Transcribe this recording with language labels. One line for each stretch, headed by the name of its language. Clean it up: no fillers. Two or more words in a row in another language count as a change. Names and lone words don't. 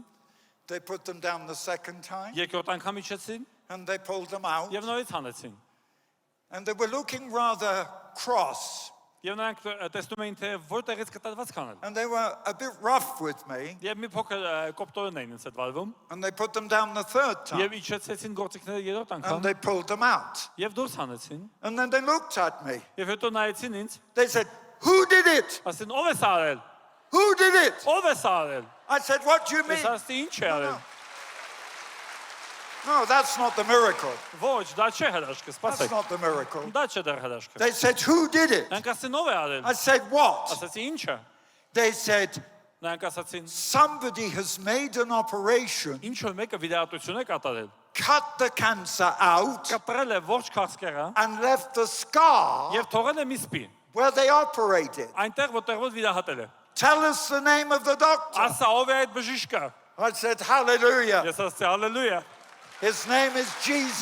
English: They put them down the second time,
Armenian: երկրորդ անգամ իջեցին
English: and they pulled them out.
Armenian: եւ նորից հանեցին։
English: And they were looking rather cross,
Armenian: Եվ նրանք տեսնում էին թե որտեղից կտրված կանել։
English: and they were a bit rough with me,
Armenian: Եվ մի փոքր կոպտորեն էին ինձ հետ վարվում,
English: and they put them down the third time,
Armenian: եւ իջեցեցին գործիքները երրորդ
English: and
Armenian: անգամ
English: they pulled them out.
Armenian: եւ դուրս հանեցին։
English: And then they looked at me.
Armenian: Եվ հետո նայեցին ինձ,
English: They said, "Who did it?
Armenian: ասին ով է սա արել։
English: Who did it?"
Armenian: Ով է սա արել։
English: I said, "What do you mean?"
Armenian: Ես ասի ինչ է արել։
English: No, that's not the miracle.
Armenian: Ոչ, դա չէ հրաշքը,
English: That's
Armenian: սպասեք։
English: not the miracle.
Armenian: Դա չէ դեռ հրաշքը։
English: They said, "Who did it?"
Armenian: Նրանք ասին ով է արել։
English: I said, "What?"
Armenian: Ասացի ինչը։
English: They said,
Armenian: Նրանք ասացին
English: "Somebody has made an operation,
Armenian: ինչ որ մեկը վիրահատություն է կատարել։
English: cut the cancer out,
Armenian: Կտրել է ողջ քաղցկեղը
English: and left the scar
Armenian: եւ թողել է մի սպի։
English: where they operated.
Armenian: Այնտեղ որտեղ որ վիրահատել է։
English: Tell us the name of the doctor."
Armenian: Ասա ով է այդ բժիշկը։
English: I said, "Hallelujah."
Armenian: Ես ասացի հալելույա։
English: His name is Jesus.